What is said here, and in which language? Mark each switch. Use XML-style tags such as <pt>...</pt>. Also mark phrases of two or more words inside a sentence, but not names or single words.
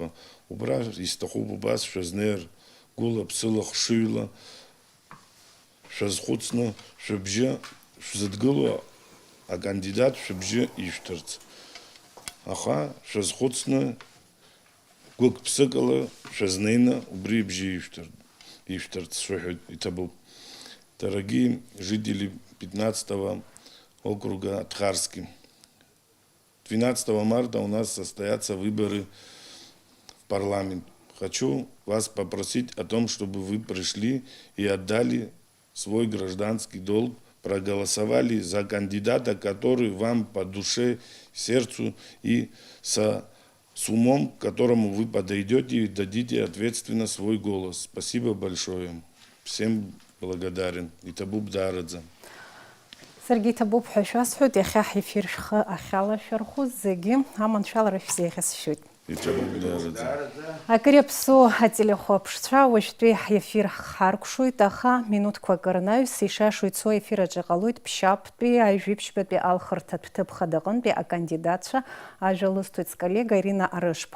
<ab>Убра исҭахуп убас шәазнеир гәыла, ԥсыла, хшыҩла, шәазхәыцны, шәыбжьы шәзыдгыло акандидат шәыбжьы ишәҭарц. Аха шәазхәыцны гәык-ԥсыкала шәазнеины убри ибжьы ишәҭарц шәаҳәоит, иҭабуп.</ab> <ru>Дорогие жители 15-го округа Атхарский, 12 марта у нас состоятся выборы в парламент. Хочу вас попросить о том, чтобы вы пришли и отдали свой гражданский долг, проголосовали за кандидата, который вам по душе, сердцу и с умом, к которому вы подойдете и дадите ответственно свой голос. Спасибо большое. Всем благодарен.</ru> <ab>Иҭабуп даараӡа. Саргьы иҭабуп ҳәа шәасҳәоит, иахьа ҳефир шәхы ахьалашәырхәыз зегьы аманшәалара шәзеиӷьасшьоит. Иҭабуп даараӡа. Акыр иаԥсоу ателехәаԥшцәа уажәтәи ҳефир ҳаркәшоит, аха минуҭқәак рнаҩс ишашо ицо ефир аҿы иҟалоит ԥшьаптәи ажәибжьбатәи алхырҭатә ҭыԥ хадаҟынтәи акандидатцәа ажәа лысҭоит сколлега Ирина Арышԥҳа.</ab>